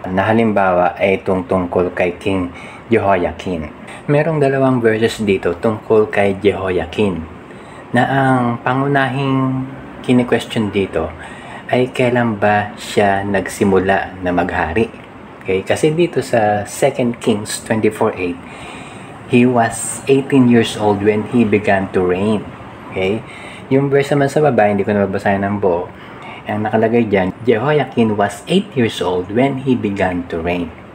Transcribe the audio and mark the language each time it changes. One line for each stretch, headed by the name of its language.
Filipino: Na halimbawa ay itong tungkol kay King Jehoiakim. Merong dalawang verses dito tungkol kay Jehoiakim. Na ang pangunahing kini-question dito ay kailan ba siya nagsimula na maghari. Okay? Kasi dito sa
English: 2 Kings 24:8, he was 18 years old when he began to reign. Okay?
Filipino: Yung verse naman sa baba, hindi ko na babasahin ng buo. Ang nakalagay dyan,
English: Jehoiakim was 8 years old when he began to reign.